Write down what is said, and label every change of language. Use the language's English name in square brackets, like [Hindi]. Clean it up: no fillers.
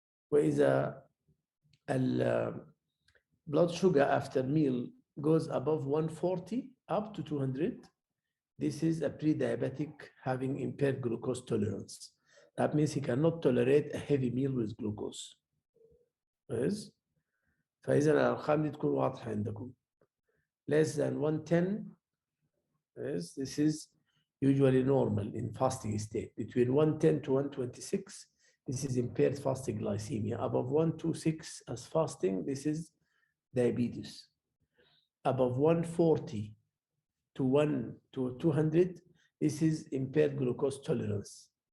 [Arabic] وإذا [English] blood sugar after meal goes above 140 up to 200, this is a pre-diabetic having impaired glucose tolerance. That means he cannot tolerate a heavy meal with glucose. Yes? [Arabic] فإذا الأرقام دي تكون واضحة عندكم. [English] Less than 110, yes, this is usually normal in fasting state. Between 110 to 126, this is impaired fasting glycemia. Above 126 as fasting, this is diabetes. Above 140 to 200, this is impaired glucose tolerance.